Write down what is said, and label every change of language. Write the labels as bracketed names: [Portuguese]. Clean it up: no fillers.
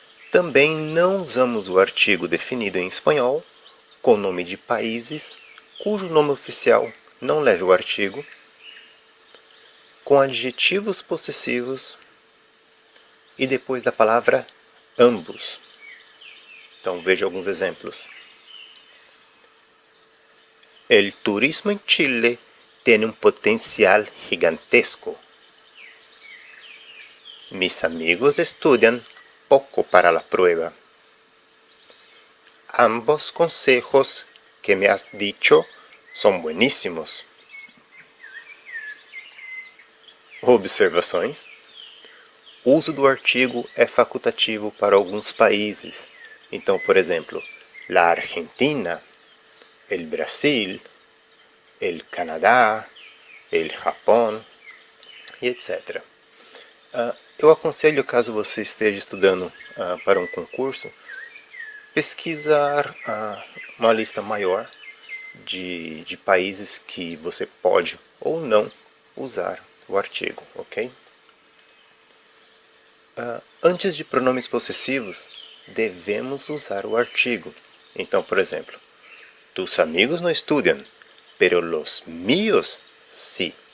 [Portuguese] Também não usamos o artigo definido em espanhol com nome de países cujo nome oficial não leve o artigo, com adjetivos possessivos e depois da palavra ambos. Então veja alguns exemplos. [Spanish] El turismo en Chile tiene un potencial gigantesco. Mis amigos estudian poco para la prueba. Ambos consejos que me has dicho [Portuguese] são bueníssimos. Observações. O uso do artigo é facultativo para alguns países. Então, por exemplo, la Argentina, el Brasil, el Canadá, el Japão e etc. Eu aconselho, caso você esteja estudando para um concurso, pesquisar uma lista maior de países que você pode ou não usar o artigo, ok? Antes de pronomes possessivos, devemos usar o artigo. Então, por exemplo, [Spanish] tus amigos no estudian, pero los míos sí.